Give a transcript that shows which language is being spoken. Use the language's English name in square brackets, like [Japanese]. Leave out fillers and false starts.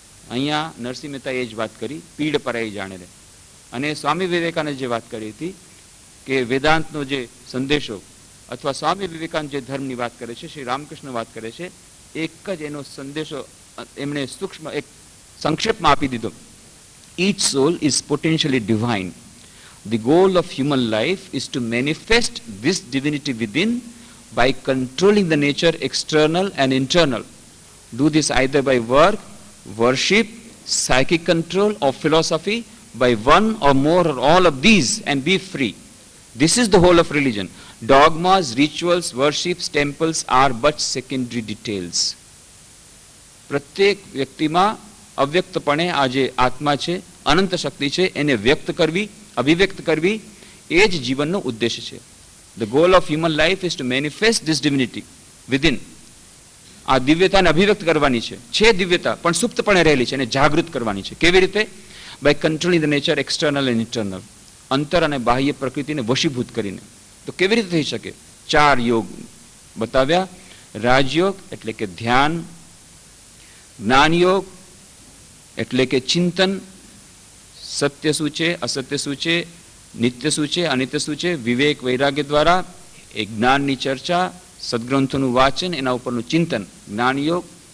[Gujarati] અહીંયા નરસિંહ મહેતાએ એ જ વાત કરી, પીડ પરાઈ જાણે રે. અને સ્વામી વિવેકાનંદ જે વાત કરી હતી કે વેદાંતનો જે સંદેશો અથવા સ્વામી વિવેકાનંદ જે ધર્મની વાત કરે છે, શ્રી રામકૃષ્ણ વાત કરે છે, એક જ એનો સંદેશો એમણે સૂક્ષ્મ એક સંક્ષેપમાં આપી દીધો. [English] Each soul is potentially divine. The goal of human life is to manifest this divinity within by controlling the nature external and internal. Do this either by work, worship, psychic control or philosophy, by one or more or all of these, and be free. This is the whole of religion. Dogmas, rituals, worships, temples are but secondary details. [Gujarati] પ્રત્યેક વ્યક્તિમાં અવ્યક્તપણે આ જે આત્મા છે, અનંત શક્તિ છે, એને વ્યક્ત કરવી, અભિવ્યક્ત કરવી, એ જ જીવનનો ઉદ્દેશ છે. [English] The goal of human life is to manifest this divinity within. [Gujarati] આ દિવ્યતાને અભિવ્યક્ત કરવાની છે દિવ્યતા, પણ સુપ્તપણે રહેલી છે, એને જાગૃત કરવાની છે. કેવી રીતે? [English] By controlling the nature external and internal. [Gujarati] અંતર અને બાહ્ય પ્રકૃતિને વશીભૂત કરીને. તો કેવી રીતે થઈ શકે? 4 યોગ બતાવ્યા. રાજયોગ એટલે કે ધ્યાન, જ્ઞાન યોગ એટલે કે ચિંતન, સત્ય શું છે, અસત્ય શું છે, નિત્ય શું છે, અનિત્ય શું છે, વિવેક વૈરાગ્ય દ્વારા એ જ્ઞાનની ચર્ચા, સદગ્રંથોનું વાંચન, એના ઉપરનું ચિંતન, જ્ઞાન યોગ.